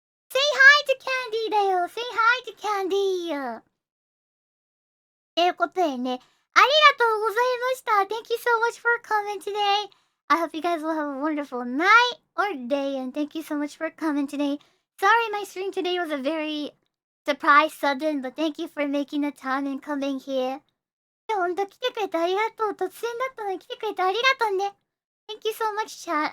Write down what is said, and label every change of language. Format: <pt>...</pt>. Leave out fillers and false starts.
<en>Say hi to Candy だよ Say hi to Candy!</en> <ja>ということでね、ありがとうございました</ja> <en>Thank you so much for coming today! I hope you guys will have a wonderful night or day and thank you so much for coming today. Sorry my stream today was a very surprise sudden, but thank you for making the time and coming here.</en> <ja>ほんと来てくれてありがとう突然だったのに来てくれてありがとうね</ja> <en>Thank you so much, chat.</en>